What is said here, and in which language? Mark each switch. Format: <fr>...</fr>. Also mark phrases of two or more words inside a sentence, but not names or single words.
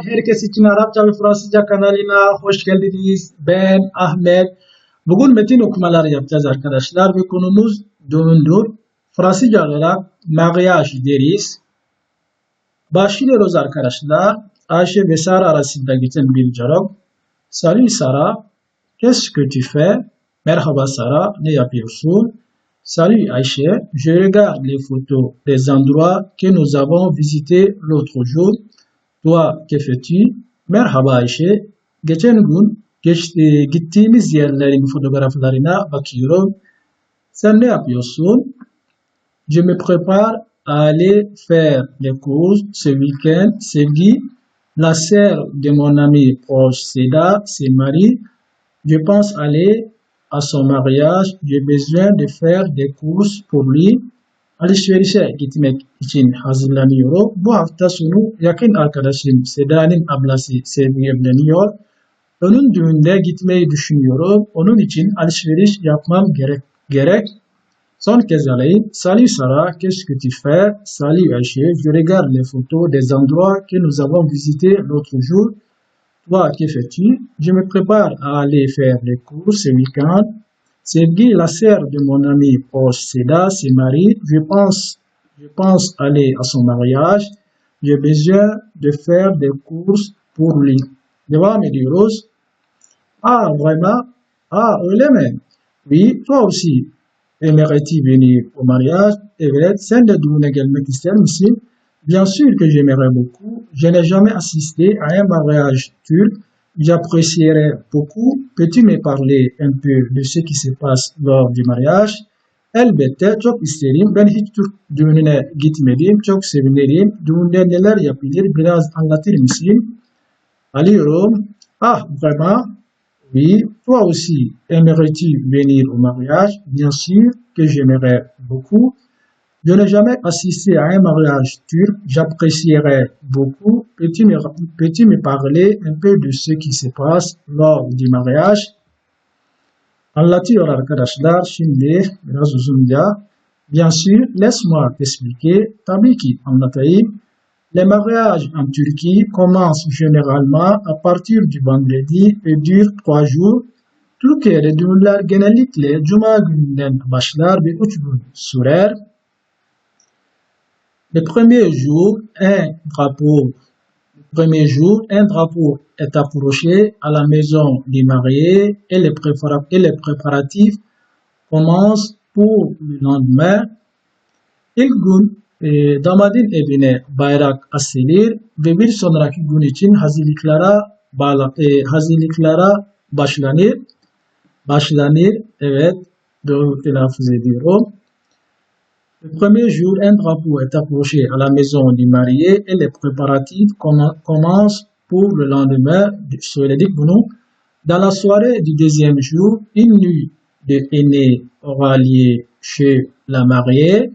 <tr>Herkes için Arapça ve Fransızca kanalına hoş geldiniz. Ben Ahmet. Bugün metin okumaları yapacağız arkadaşlar ve konumuz düğündür. Fransızca olarak mariage deriz. Başlıyoruz arkadaşlar. Ayşe ve Sara arasında geçen bir diyalog.</tr> <fr>Salut Sara, qu'est-ce que tu fais?</fr> <tr>Merhaba Sara, ne yapıyorsun?</tr> <fr>Salut Ayşe, je regarde les photos des endroits que nous avons visités l'autre jour. Toi, que fais-tu?</fr> <tr>Merhaba Ayşe, geçen gün gittiğimiz yerlerin fotoğraflarına bakıyorum. Sen ne yapıyorsun?</tr> <fr>Je me prépare à aller faire les courses ce week-end. Sevgi, la sœur de mon ami proche Seda se marie. Je pense aller à son mariage. J'ai besoin de faire des courses pour lui.</fr> <tr>Alışverişe gitmek için hazırlanıyorum. Bu hafta sonu yakın arkadaşım Seda'nın ablası Sevgi evleniyor. Onun düğünde gitmeyi düşünüyorum. Onun için alışveriş yapmam gerek. Son kez alayım.</tr> <fr>Salut Sarah, qu'est-ce que tu fais? Salut Ayşe, je regarde les photos des endroits que nous avons visités l'autre jour. Toi, que fais-tu? Je me prépare à aller faire les courses ce week-end. Sevgi, la sœur de mon ami proche Seda, se marie. Je pense aller à son mariage. J'ai besoin de faire des courses pour lui.</fr> <tr>Devam ediyoruz.</tr> <fr>Ah, vraiment?</fr> <tr>Ah, öyle mi?</tr> <fr>Oui, toi aussi. Aimerais-tu venir au mariage?</fr> <tr>Evet, sen de düğüne gelmek ister misin?</tr> <fr>Bien sûr que j'aimerais beaucoup. Je n'ai jamais assisté à un mariage turc. J'apprécierais beaucoup. Peux-tu me parler un peu de ce qui se passe lors du mariage?</fr> <tr>Elbette çok isterim. Ben hiç Türk düğününe gitmedim. Çok sevinirim. Düğünde neler yapılır biraz anlatır mısın? Alıyorum.</tr> <fr>Ah, vraiment? Oui, toi aussi, aimerais-tu venir au mariage? Bien sûr que j'aimerais beaucoup. Je n'ai jamais assisté à un mariage turc. J'apprécierais beaucoup. Peux-tu me parler un peu de ce qui se passe lors du mariage?</fr> <tr>Anlatıyor arkadaşlar. Şimdi biraz uzunca.</tr> <fr>Bien sûr, laisse-moi t'expliquer.</fr> <tr>Tabii ki anlatayım.</tr> <fr>Les mariages en Turquie commencent généralement à partir du vendredi et durent 3 jours.</fr> <tr>Türkiye'de düğünler genellikle Cuma gününden başlar ve 3 gün sürer.</tr> <fr>Le premier jour, un drapeau est approché à la maison du marié et les préparatifs commencent pour le lendemain.</fr> <tr>İlk gün damadın evine bayrak asılır ve bir sonraki gün için hazırlıklara başlanır. Evet, doğru telaffuz ediyorum.</tr> <fr>Le premier jour, un drapeau est approché à la maison du marié et les préparatifs commencent pour le lendemain.</fr> <tr>Söyledik bunu.</tr> <fr>Dans la soirée du deuxième jour, une nuit de aînés aura lieu chez la mariée.</fr>